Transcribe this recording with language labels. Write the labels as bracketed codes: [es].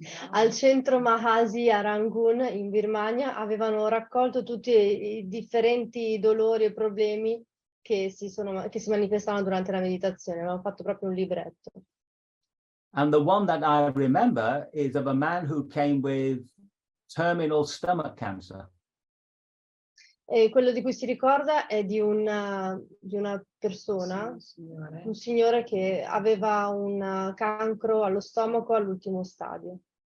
[it] Al centro Mahasi a Rangoon in Birmania avevano raccolto tutti i differenti dolori e problemi che si manifestavano durante la meditazione. Avevano fatto proprio un libretto. [en] And the one that I remember is of a man who came with terminal stomach cancer. [it] E quello di cui si ricorda è di una persona, un signore che aveva un cancro allo stomaco all'ultimo stadio.